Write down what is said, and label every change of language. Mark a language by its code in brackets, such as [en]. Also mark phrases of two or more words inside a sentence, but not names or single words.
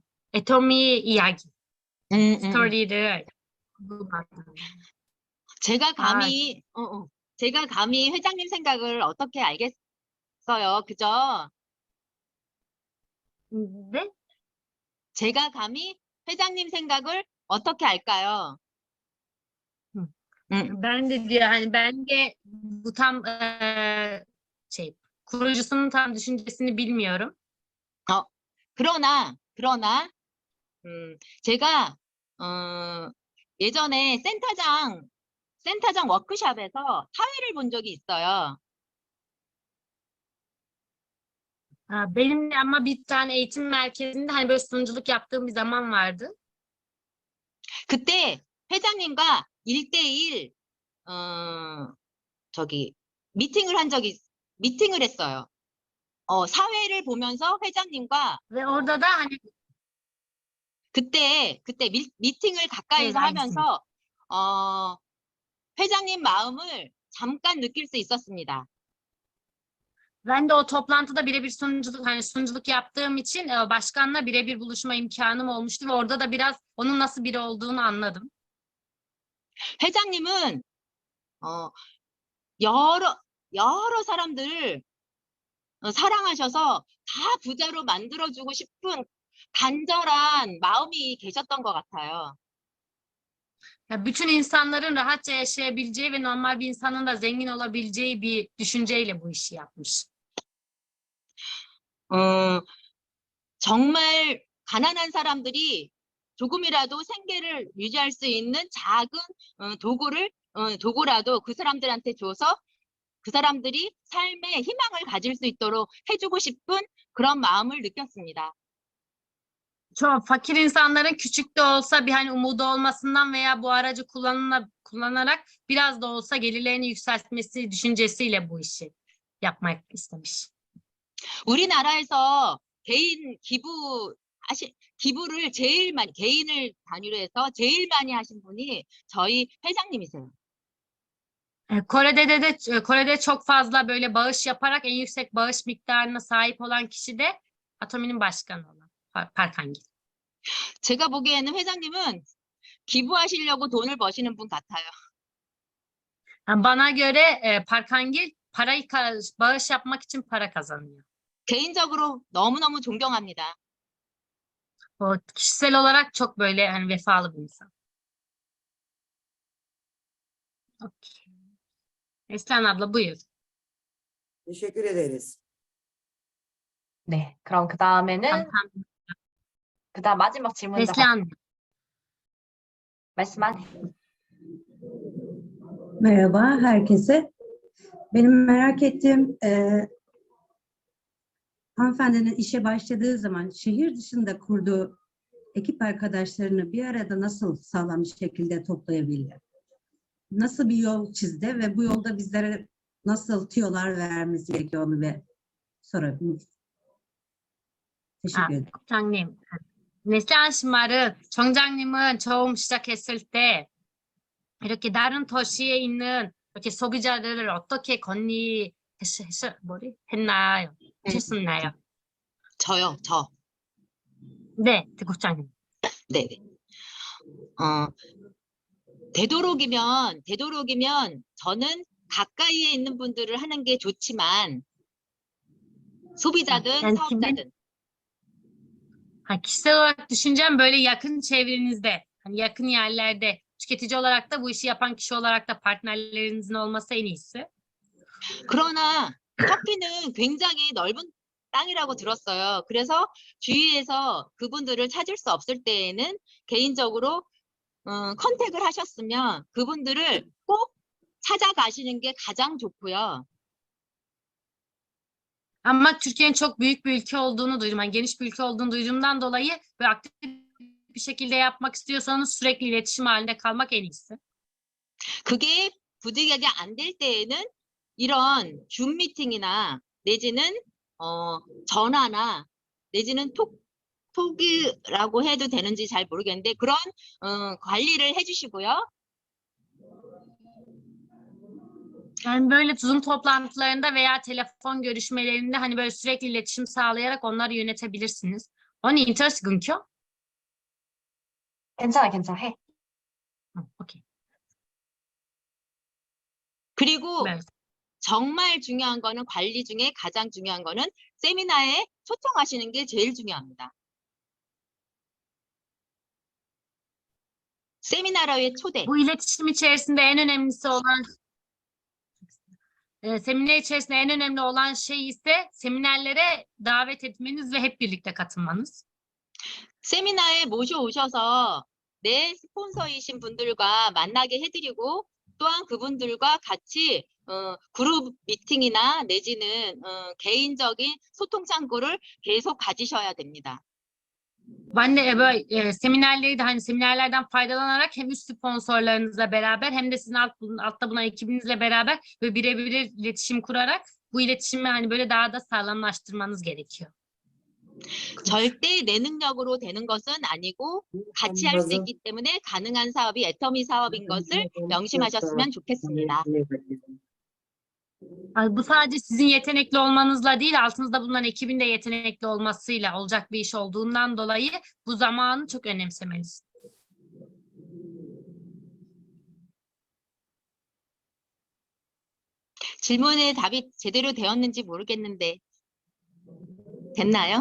[ko] 애터미 이야기, 스토리를 궁금하다고요. 제가 감히 회장님 생각을 어떻게 알겠어요? 그죠? 네? 제가 감히 회장님 생각을 어떻게 알까요? [tr] Ben de diyor hani bence bu tam kurucusunun tam düşüncesini bilmiyorum. [ko] 그러나 제가 예전에 센터장 센터장 워크숍에서 사회를 본 적이 있어요. [tr] Benim ama bir tane eğitim merkezinde hani böyle sunuculuk yaptığım bir zaman vardı. [ko] 그때 회장님과 1대1 미팅을 했어요. 사회를 보면서 회장님과 [tr] Ve orada da hani [ko] 그때 미팅을 가까이서 네, 하면서 회장님 마음을 잠깐 느낄 수 있었습니다. [tr] ben de o toplantıda birebir sunuculuk yaptığım için başkanla birebir buluşma imkanım olmuştu ve orada da biraz onun nasıl biri olduğunu anladım. [ko] 회장님은 여러 사람들을 사랑하셔서 다 부자로 만들어주고 싶은 간절한 마음이 계셨던 것 같아요. [tr] Ya bütün insanların rahatça yaşayabileceği ve normal bir insanın da zengin olabileceği bir düşünceyle bu işi yapmış. [ko] 정말 가난한 사람들이 조금이라도 생계를 유지할 수 있는 작은 도구라도 그 사람들한테 줘서 그 사람들이 삶에 희망을 가질 수 있도록 해주고 싶은 그런 마음을 느꼈습니다. [tr] Çok fakir insanların küçük de olsa bir hani umudu olmasından veya bu aracı kullanarak biraz da olsa gelirlerini yükseltmesi düşüncesiyle bu işi yapmak istemiş. [ko] 우리나라에서 기부를 제일 많이, 개인을 단위로 해서 제일 많이 하신 분이 저희 회장님이세요. [tr] Kore'de çok fazla böyle bağış yaparak en yüksek bağış miktarına sahip olan kişi de Atomi'nin başkanı olan Park Han-gil. [ko] 제가 보기에는 회장님은 기부하시려고 돈을 버시는 분 같아요. [tr] Yani bana göre Park Han-gil bağış yapmak için para kazanıyor. [ko] 개인적으로 너무너무 존경합니다. [tr] O kişisel olarak çok böyle hani vefalı bir insan. Okay. Neslihan abla buyur. Teşekkür ederiz. [ko] 네, 그럼 그다음에는 그다음 마지막 질문자 Neslihan. 말씀하세요. [tr] Merhaba herkese. Benim merak ettiğim hanımefendinin işe başladığı zaman şehir dışında kurduğu ekip arkadaşlarını bir arada nasıl sağlam bir şekilde toplayabildi? Nasıl bir yol çizdi ve bu yolda bizlere nasıl tüyolar vermesi gerekiyor onu ve sorabiliriz. Teşekkür ederim. [ko] 국장님. Neslihan 씨 말은 정장님은 처음 시작했을 때 이렇게 다른 도시에 있는 이렇게 소비자들을 어떻게 했나요? 했었나요? 저요, 저. 네, 국장님. 네. 되도록이면 저는 가까이에 있는 분들을 하는 게 좋지만 소비자든 Yani 사업자든 [tr] kişisel olarak düşüncem böyle yakın çevrenizde, hani yakın yerlerde tüketici olarak da bu işi yapan kişi olarak da partnerlerinizin olması en iyisi. [ko] 그러나 터키는 굉장히 넓은 땅이라고 들었어요. 그래서 주위에서 그분들을 찾을 수 없을 때에는 개인적으로 컨택을 하셨으면 그분들을 꼭 찾아가시는 게 가장 좋고요. [tr] Ama Türkiye'nin çok büyük bir ülke olduğunu duydum. Yani geniş bir ülke olduğunu duyduğumdan dolayı ve aktif bir şekilde yapmak istiyorsanız sürekli iletişim halinde kalmak en iyisi. [ko] 그게 부득이하게 안 될 때에는 이런 줌 미팅이나 내지는 전화나 내지는 톡이라고 해도 되는지 잘 모르겠는데 그런 관리를 해주시고요. [tr] Yani böyle Zoom toplantılarında veya telefon görüşmelerinde hani böyle sürekli iletişim sağlayarak onları yönetebilirsiniz. [ko] 언니 인터넷 끊겨? 괜찮아, 해. 오케이. 그리고 네. 정말 중요한 거는 관리 중에 가장 중요한 거는 세미나에 초청하시는 게 제일 중요합니다. 세미나로의 초대. [tr] Bu iletişim içerisinde en önemlisi olan seminer içerisinde en önemli olan şey ise seminerlere davet etmeniz ve hep birlikte katılmanız. [ko] 세미나에 모셔오셔서 내 스폰서이신 분들과 만나게 해드리고 또한 그분들과 같이 그룹 미팅이나 내지는 개인적인 소통 창구를 계속 가지셔야 됩니다. [tr] Ben de böyle seminerleri de hani seminerlerden faydalanarak hem üst sponsorlarınızla beraber hem de sizin altta bulunan ekibinizle beraber böyle birebir iletişim kurarak bu iletişimi hani böyle daha da sağlamlaştırmanız gerekiyor. [ko] 절대 내 능력으로 되는 것은 아니고 같이 할 수 있기 때문에 가능한 사업이 애터미 사업인 것을 명심하셨으면 좋겠습니다. [tr] Yani bu sadece sizin yetenekli olmanızla değil, altınızda bulunan ekibin de yetenekli olmasıyla olacak bir iş olduğundan dolayı bu zamanı çok önemsemeliyiz. [ko] 질문에 답이 제대로 되었는지 모르겠는데 됐나요?